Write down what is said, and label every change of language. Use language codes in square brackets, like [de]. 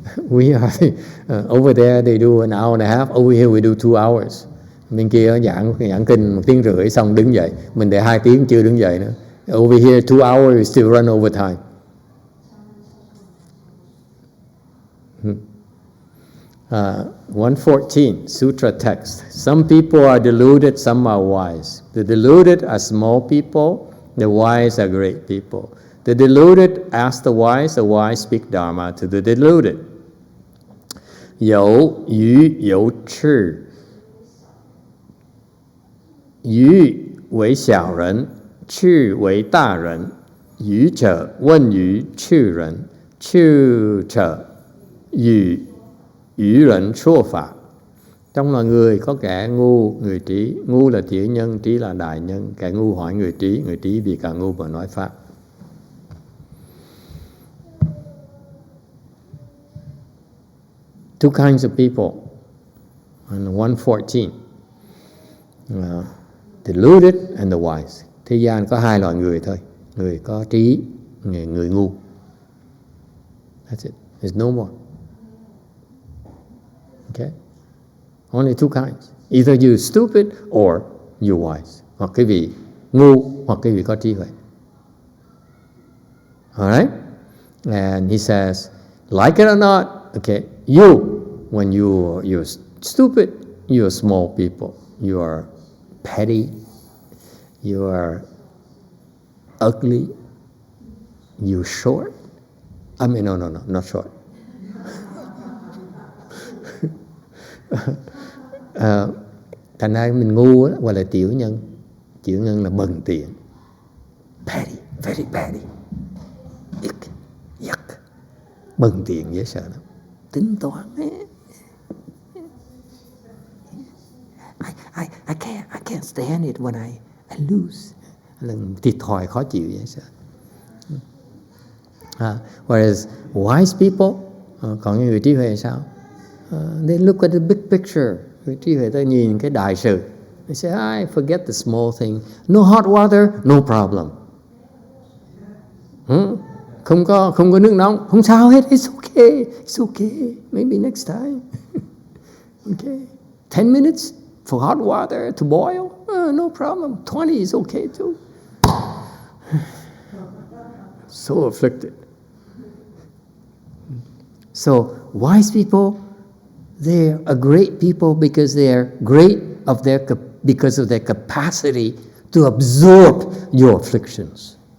[en] We are over there they do an hour and a half. Over here we do 2 hours. [vi] Bên kia giảng kinh 1 tiếng rưỡi xong đứng dậy. Mình để 2 tiếng chưa đứng dậy nữa. [en] Over here 2 hours we still run overtime. 114 Sutra text. Some people are deluded, some are wise. The deluded are small people, the wise are great people. The deluded ask the wise speak Dharma to the deluded. [zh] Dẫu yu dẫu trì, yu為小人，trì為大人，愚者問於智人，智者與愚人說法. [vi] Trong loài người có kẻ ngu, người trí. Ngu là tiểu nhân, trí là đại nhân. Kẻ ngu hỏi người trí vì cả ngu mà nói pháp. [en] Two kinds of people. On 114. Deluded and the wise. [vi] Thế gian có 2 loại người thôi. Người có trí, người ngu. [en] That's it. There's no more. Okay? Only 2 kinds. Either you're stupid or you're wise. [vi] Hoặc quý vị ngu hoặc quý vị có trí huệ. [en] Alright? And he says, like it or not, okay, when you're stupid, you're small people. You are petty. You are ugly. You're short. I mean, no, not short. [vi] Thành ra mình ngu á, gọi là tiểu nhân. Tiểu nhân là bần tiện. [en] Petty, very petty. Yuck. [vi] Bần tiện dễ sợ lắm. Tính toán. [en] I can't stand it when I lose. [vi] Lần thiệt thòi khó chịu dễ sợ. [en] Whereas wise people, [vi] còn những người trí huệ sao? [en] They look at the big picture. [vi] Người trí huệ ta nhìn cái đại sự. [en] They say, I forget the small thing. No hot water, no problem. [vi] Không có nước nóng, không sao hết. [en] It's okay. Maybe next time. Okay. 10 minutes for hot water to boil? No problem. 20 is okay too. So afflicted. So wise people, they're a great people because they're great because of their capacity to absorb your afflictions.